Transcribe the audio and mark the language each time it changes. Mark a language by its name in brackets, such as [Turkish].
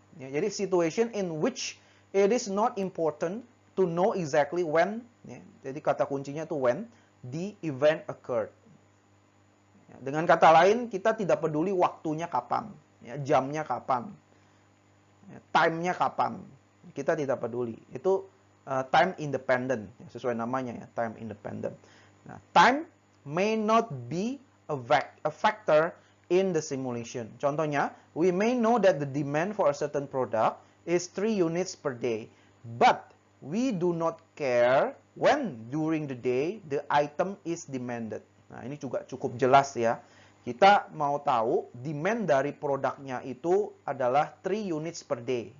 [Indonesian] Ya, jadi [English] situation in which it is not important to know exactly when. [Indonesian] Ya, jadi kata kuncinya itu [English] when the event occurred. [Indonesian] Ya, dengan kata lain kita tidak peduli waktunya kapan, ya, jamnya kapan. Time-nya kapan, kita tidak peduli. Itu time independent, sesuai namanya ya, time independent. [English] Nah, time may not be a factor in the simulation. [Indonesian] Contohnya, [English] we may know that the demand for a certain product is 3 units per day, but we do not care when during the day the item is demanded. [Indonesian] Nah, ini juga cukup jelas ya. Kita mau tahu demand dari produknya itu adalah [English] 3 units per day.